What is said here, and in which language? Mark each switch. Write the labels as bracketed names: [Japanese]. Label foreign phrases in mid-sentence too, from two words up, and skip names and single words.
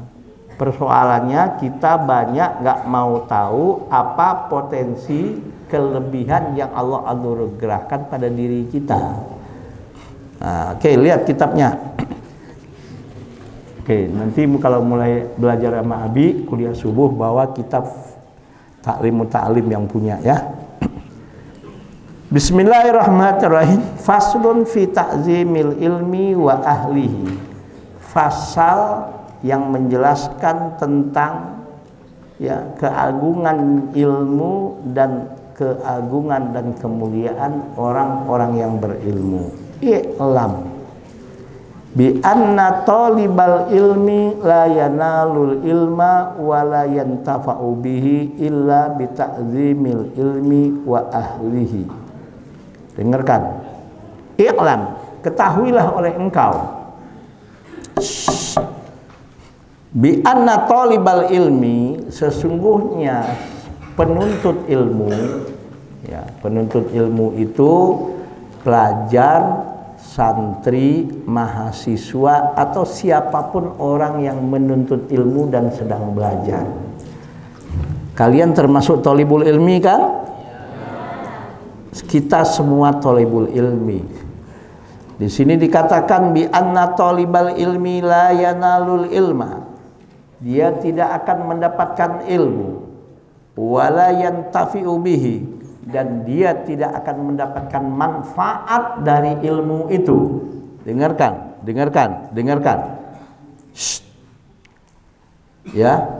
[Indonesian] Persoalannya kita banyak nggak mau tahu apa potensi kelebihan yang Allah anugerahkan pada diri kita. Nah, oke, lihat kitabnya. Oke, nanti kalau mulai belajar sama Abi kuliah subuh bawa kitab Ta'lim Muta'alim yang punya, ya. [Arabic] بسم الله الرحمن الرحيم. فصل في تعظيم العلم وأهله. [Indonesian] Fasal yang menjelaskan tentang, ya, keagungan ilmu dan keagungan dan kemuliaan orang-orang yang berilmu. [Arabic] اعلم بأن طالب العلم لا ينال العلم ولا ينتفع به إلا بتعظيم العلم وأهله. [Indonesian] Dengarkan. I'lam, ketahuilah oleh engkau, [Arabic] بأن طالب العلم, [Indonesian] sesungguhnya penuntut ilmu, ya, penuntut ilmu itu pelajar, santri, mahasiswa, atau siapapun orang yang menuntut ilmu dan sedang belajar. Kalian termasuk [Arabic] طالب العلم [Indonesian] kan? Kita semua [Arabic] طالب العلم. [Indonesian] Di sini dikatakan [Arabic] بأن طالب العلم لا ينال العلم. [Indonesian] Dia tidak akan mendapatkan ilmu, [Arabic] ولا ينتفع به, [Indonesian] dan dia tidak akan mendapatkan manfaat dari ilmu itu. Dengarkan, dengarkan, dengarkan. Shh. Ya.